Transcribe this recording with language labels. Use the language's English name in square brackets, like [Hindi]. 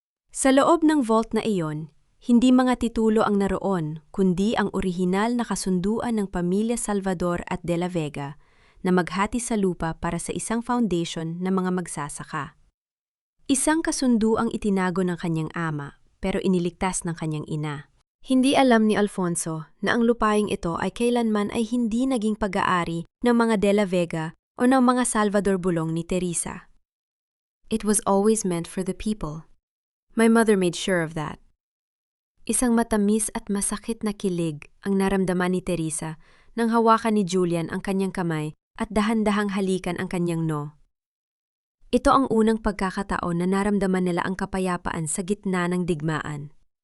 [Filipino] Sa loob ng vault na iyon, hindi mga titulo ang naroon, kundi ang orihinal na kasunduan ng pamilya Salvador at De La Vega na maghati sa lupa para sa isang foundation ng mga magsasaka. Isang kasunduang itinago ng kanyang ama pero iniligtas ng kanyang ina. Hindi alam ni Alfonso na ang lupaing ito ay kailanman ay hindi naging pag-aari ng mga De La Vega o ng mga Salvador Bulong ni Theresa. [English] It was always meant for the people. My mother made sure of that. [Filipino] Isang matamis at masakit na kilig ang naramdaman ni Theresa nang hawakan ni Julian ang kanyang kamay at dahan-dahang halikan ang kanyang no. Ito ang unang pagkakataon na naramdaman nila ang kapayapaan sa gitna ng digmaan.